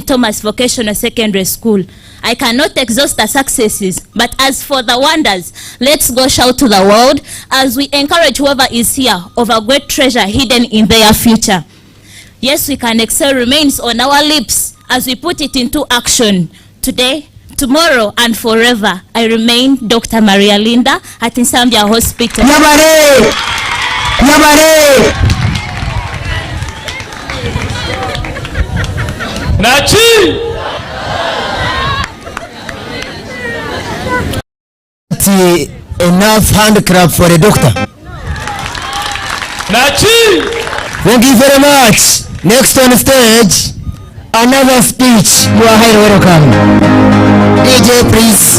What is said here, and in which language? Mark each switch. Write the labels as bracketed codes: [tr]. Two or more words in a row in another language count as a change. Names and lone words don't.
[en] Thomas Vocational Secondary School. I cannot exhaust the successes, but as for the wonders, let's go shout to the world as we encourage whoever is here of a great treasure hidden in their future. Yes, we can excel remains on our lips as we put it into action. Today, tomorrow, and forever, I remain Dr. Maria Linda at Nsambya Hospital. Nyabare! Nyabare! Nachi! Enough hand clap for the doctor. Nachi! Thank you very much. Next on stage, another speech. You are highly welcome. DJ, please.